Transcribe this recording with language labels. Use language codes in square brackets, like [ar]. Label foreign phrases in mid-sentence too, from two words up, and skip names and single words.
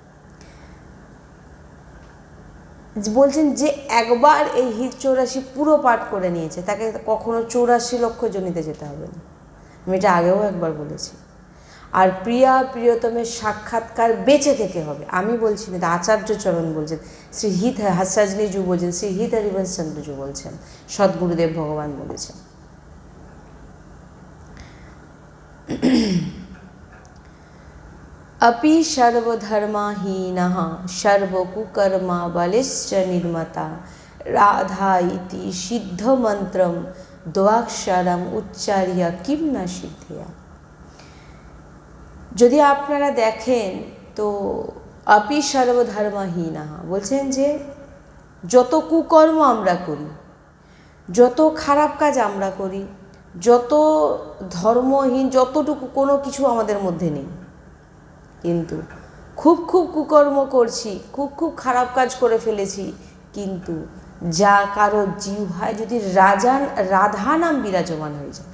[bn] বলছেন যে একবার এই হিত 84 পুরো পাঠ করে নিয়েছে, তাকে কখনো 84 লক্ষ জনিতে যেতে হবে না। আমি এটা আগেও একবার বলেছি। আর প্রিয়া প্রিয়তমের সাক্ষাৎকার বেঁচে থেকে হবে। আমি বলছি না, আচার্য চরণ বলছেন, শ্রী হিত হাসাজলিজু বলছেন, শ্রী হিত হরিবংশ চন্দ্রজু বলছেন, সদ্গুরুদেব ভগবান বলেছেন। [sa] अपि सर्वधर्महीनः सर्वकुकर्मा बलिश्च निर्मता राधा इति सिद्धमन्त्रं द्वाक्षरम् उच्चार्य किं न सिद्धया। [bn] যদি আপনারা দেখেন তো [sa] अपि सर्वधर्महीनः [bn] বলছেন যে যত কুকর্ম আমরা করি, যত খারাপ কাজ আমরা করি, যত ধর্মহীন, যতটুকু কোনো কিছু আমাদের মধ্যে নেই, কিন্তু খুব খুব কুকর্ম করছি, খুব খুব খারাপ কাজ করে ফেলেছি, কিন্তু যা কারো জিহ্বায় যদি রাধা নাম বিরাজমান হয়ে যায়।